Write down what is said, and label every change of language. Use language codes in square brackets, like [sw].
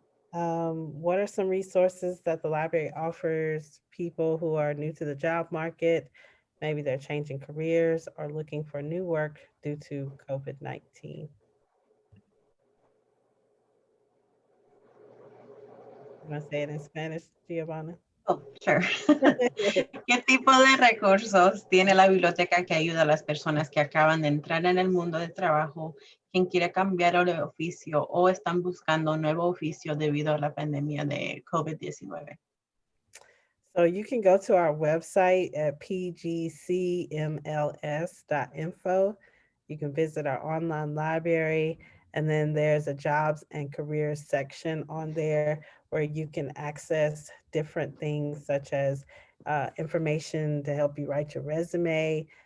[en] What are some resources that the library offers people who are new to the job market? Maybe they're changing careers or looking for new work due to COVID-19. You want to say it in Spanish, Giovanna? Oh, sure. [es] ¿Qué tipo de recursos tiene la biblioteca que ayuda a las personas que acaban de entrar en el mundo del trabajo, quien quiere cambiar de oficio o están buscando un nuevo oficio debido a la pandemia de COVID-19? [en] So you can go to our website at pgcmls.info. You can visit our online library, and then there's a jobs and careers section on there where you can access different things such as information to help you write your resume.